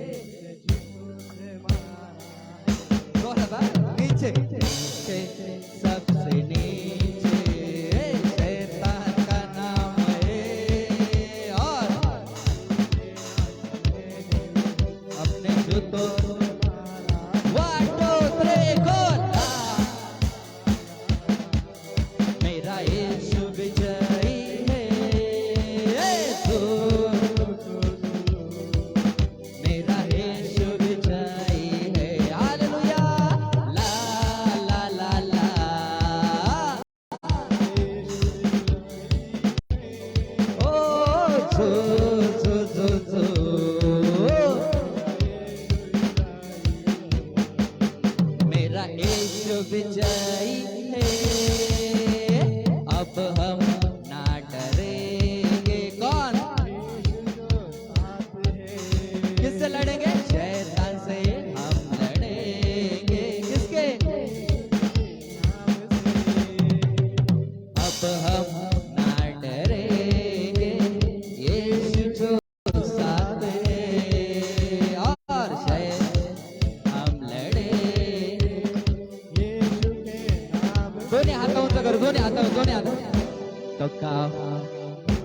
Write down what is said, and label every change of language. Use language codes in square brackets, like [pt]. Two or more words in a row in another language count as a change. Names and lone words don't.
[hi] नीचे नीचे, सबसे नीचे शैतान का नाम है और अपने जूतों मेरा यीशु विजयी है. मेरा यीशु विजयी है. हालेलुया. ला ला ला ला. ओ जो जो जो जो मेरा यीशु विजयी है. अब हम ना डरेंगे. कौन? किससे लड़ेंगे? शैतान से हम लड़ेंगे. किसके? अब हम ना डरेंगे. यीशु जो साथ है और शैतान हम लड़ेंगे. [mr] दोन्ही हात उंच कर. दोन्ही हात. तो का